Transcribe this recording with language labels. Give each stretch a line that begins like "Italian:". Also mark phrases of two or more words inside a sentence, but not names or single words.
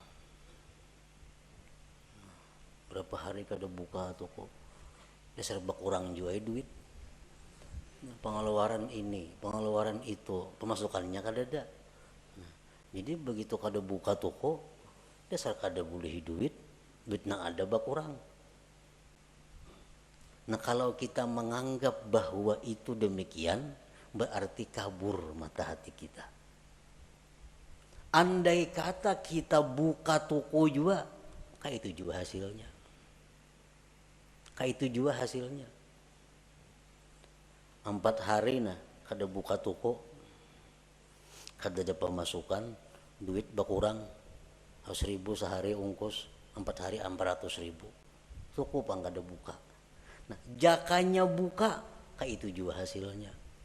Banjar: Berapa hari kada buka toko. Dasar berkurang juga duit. Pengeluaran ini, pengeluaran itu, pemasukannya kada ada. Nah, jadi begitu kada buka toko, dasar kada boleh duit. Duit nang ada berkurang.
Indonesian: Nah kalau kita menganggap bahwa itu demikian, berarti kabur mata hati kita.
Banjar: Andai kata kita buka toko juga, kayak itu juga hasilnya. Kayak itu juga hasilnya. 4 hari nah kada buka toko, kada ada pemasukan, duit berkurang, 1.000 sehari ungkus. 4 hari 400.000. Cukup ang kada buka. Nah, jakanya buka, kayak itu juga hasilnya.